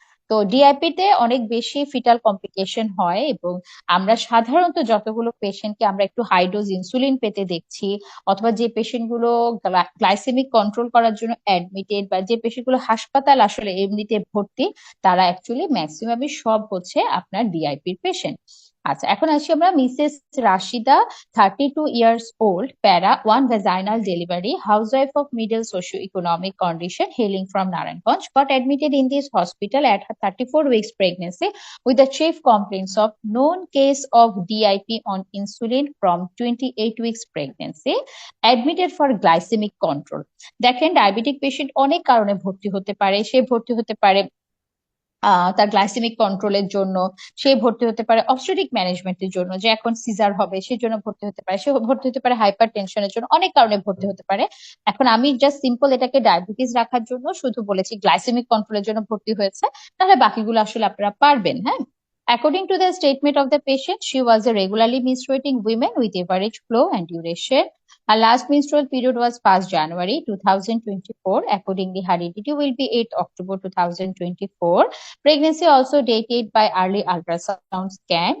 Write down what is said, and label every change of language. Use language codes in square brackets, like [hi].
[bn] তো ডিআইপি তে অনেক বেশি ফিটাল কমপ্লিকেশন হয় এবং আমরা সাধারণত যতগুলো পেশেন্টকে আমরা একটু হাই ডোজ ইনসুলিন পেতে দেখছি, অথবা যে পেশেন্ট গুলো গ্লাইসেমিক কন্ট্রোল করার জন্য অ্যাডমিটেড, বা যে পেশেন্ট গুলো হাসপাতাল আসলে এমনিতে ভর্তি, তারা অ্যাকচুয়ালি ম্যাক্সিমামই সব হচ্ছে আপনার ডিআইপির পেশেন্ট। আচ্ছা, এখন আসি আমরা [en] Mrs Rashida, 32 years old, para, one vaginal delivery, housewife of middle socio-economic condition, hailing from Narayanganj, got admitted in this hospital at her 34 weeks pregnancy with the chief complaints of known case of DIP on insulin from 28 weeks pregnancy, admitted for glycemic control. [bn] দেখেন, diabetic patient অনেক কারণে ভর্তি হতে পারে। সে ভর্তি হতে পারে তার গ্লাইসেমিক কন্ট্রোলের জন্য, সে ভর্তি হতে পারে অবস্টেট্রিক ম্যানেজমেন্টের জন্য, যে এখন সিজার হবে সেজন্য ভর্তি হতে পারে, সে ভর্তি হতে পারে হাইপার টেনশনের জন্য, অনেক কারণে ভর্তি হতে পারে। এখন আমি জাস্ট সিম্পল এটাকে ডায়াবেটিস রাখার জন্য শুধু বলেছি গ্লাইসেমিক কন্ট্রোলের জন্য ভর্তি হয়েছে, তাহলে বাকিগুলো আসলে আপনারা পারবেন। [en] হ্যাঁ, according to the statement of the patient, she was a regularly menstruating woman with average flow and duration. Her last menstrual period was 1st January 2024. Accordingly, her EDT will be 8th October 2024. Pregnancy also dated by early ultrasound scan.